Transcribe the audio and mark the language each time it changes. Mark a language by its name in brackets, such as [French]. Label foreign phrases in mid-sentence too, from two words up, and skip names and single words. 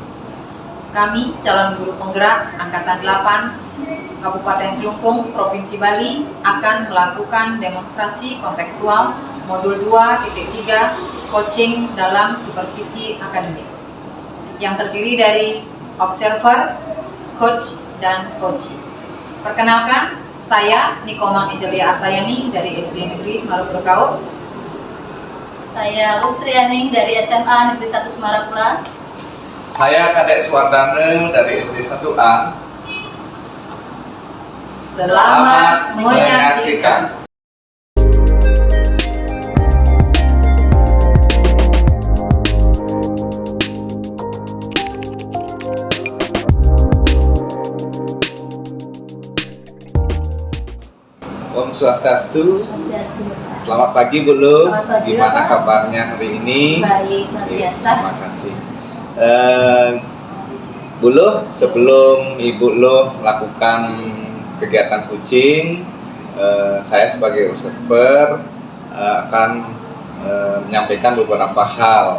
[Indonesian] Kami calon guru penggerak Angkatan 8 Kabupaten Klungkung, Provinsi Bali akan melakukan demonstrasi kontekstual Modul 2.3 Coaching dalam Supervisi Akademik yang terdiri dari Observer, Coach, dan Coachee. Perkenalkan, saya Nikomang Ejelia Artayani dari SD Negeri Semarang Berkau. Saya Lusrianing dari SMA Negeri 1 Semarapura. Saya Kadek Suwardana dari SD 1A. Selamat menyaksikan. [Balinese] Om Swastiastu. Swastiastu. [Indonesian] Selamat pagi Bu Lu. Selamat pagi, Gimana Bapak. kabarnya hari ini? Baik, luar biasa. Terima kasih. Bu Lu, sebelum Ibu Lu melakukan kegiatan coaching, saya sebagai observer akan menyampaikan beberapa hal.